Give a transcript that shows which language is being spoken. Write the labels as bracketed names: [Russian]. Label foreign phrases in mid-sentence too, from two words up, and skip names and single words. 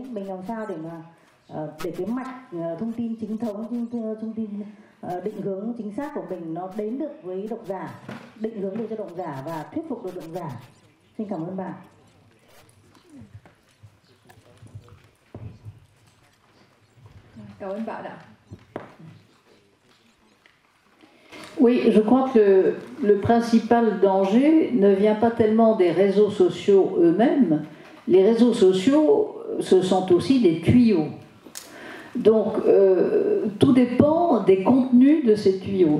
[Vietnamese] Mình làm sao để mà để cái mạch thông tin chính thống, thông tin định hướng chính xác của mình nó đến được với độc giả, định hướng được cho độc giả và thuyết phục được độc giả. Xin cảm ơn bà. Cảm ơn bạn ạ. [French] Oui, je crois que le principal danger ne vient pas tellement des réseaux sociaux eux-mêmes. Les réseaux sociaux, ce sont aussi des tuyaux. Donc, tout dépend des contenus de ces tuyaux.